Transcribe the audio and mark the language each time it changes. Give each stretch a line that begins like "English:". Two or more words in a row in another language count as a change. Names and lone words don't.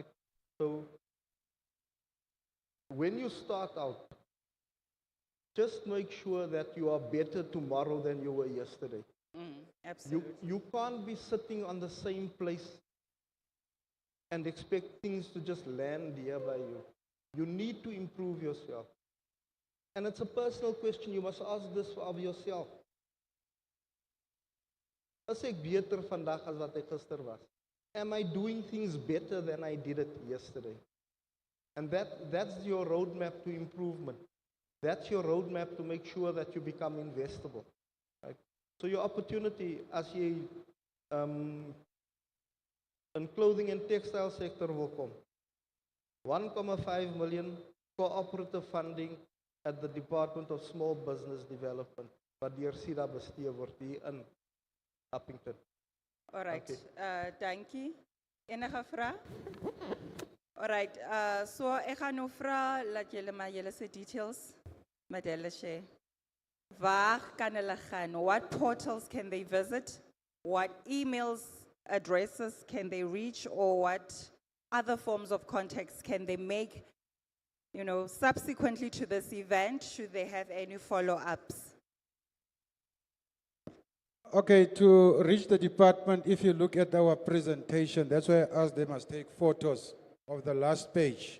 English: So, when you start out, just make sure that you are better tomorrow than you were yesterday. Absolutely. You can't be sitting on the same place and expect things to just land here by you. You need to improve yourself. And it's a personal question. You must ask this of yourself.
Afrikaans: Is ek beter vandag as wat ek gister was?
English: Am I doing things better than I did it yesterday? And that's your roadmap to improvement. That's your roadmap to make sure that you become investable. Right? So your opportunity
Afrikaans: as jy in
English: clothing and textile sector
Afrikaans: wil kom.
English: 1,5 million cooperative funding at the Department of Small Business Development,
Afrikaans: wat deur SIDA bestee word hier in Appington.
English: All right, Okay.
Afrikaans: dankie. Enige vraag?
English: All right,
Afrikaans: so ek gaan nou vra dat julle maar julle se details met hulle share. Waar kan hulle gaan?
English: What portals can they visit? What emails, addresses can they reach, or what other forms of contacts can they make, you know, subsequently to this event, should they have any follow-ups? Okay, to reach the department, if you look at our presentation, that's why I asked them to take photos of the last page.